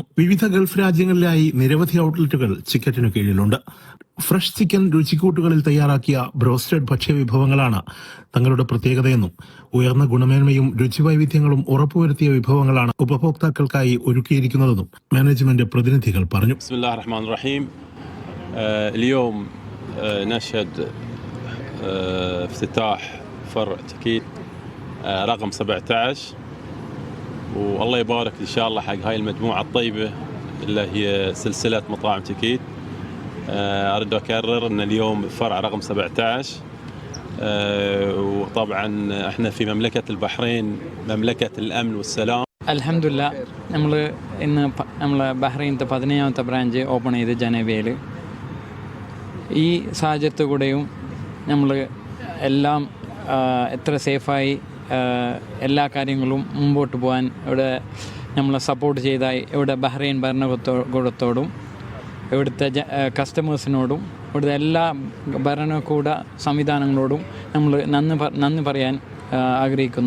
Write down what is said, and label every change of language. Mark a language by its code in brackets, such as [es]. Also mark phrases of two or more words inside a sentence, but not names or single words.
[ml] വിവിധ ഗൾഫ് രാജ്യങ്ങളിലായി നിരവധി ഔട്ട്ലെറ്റുകൾ ചിക്കറ്റിനു കീഴിലുണ്ട്. ഫ്രഷ് ചിക്കൻ രുചിക്കൂട്ടുകളിൽ തയ്യാറാക്കിയ ബ്രോസ്റ്റഡ് ഭക്ഷ്യവിഭവങ്ങളാണ് തങ്ങളുടെ പ്രത്യേകതയെന്നും ഉയർന്ന ഗുണമേന്മയും രുചിവൈവിധ്യങ്ങളും ഉറപ്പുവരുത്തിയ വിഭവങ്ങളാണ് ഉപഭോക്താക്കൾക്കായി ഒരുക്കിയിരിക്കുന്നതെന്നും മാനേജ്മെന്റ് പ്രതിനിധികൾ പറഞ്ഞു. [ar] نشهد افتتاح فرع تكيت رقم 17 والله يبارك إن شاء الله حق هاي المجموعة الطيبة اللي هي سلسلة مطاعم تكيت. أريد أكرر أن اليوم فرع رقم 17 وطبعا احنا في مملكة البحرين مملكة الأمن والسلام. الحمد لله [ml] നമ്മൾ ബഹ്റൈനത്തെ 17ാമത്തെ ബ്രാഞ്ച് ഓപ്പൺ ചെയ്ത് ജനബിയയിൽ. ഈ സാഹചര്യത്തിൽ കൂടെയും നമ്മൾ എല്ലാം എത്ര സേഫായി എല്ലാ കാര്യങ്ങളും മുമ്പോട്ട് പോകാൻ ഇവിടെ നമ്മളെ സപ്പോർട്ട് ചെയ്തായി ഇവിടെ ബഹ്റൈൻ ഭരണകൂടത്തോടും ഇവിടുത്തെ കസ്റ്റമേഴ്സിനോടും ഇവിടുത്തെ എല്ലാ ഭരണകൂട സംവിധാനങ്ങളോടും നമ്മൾ നന്ദി പറയാൻ ആഗ്രഹിക്കുന്നു.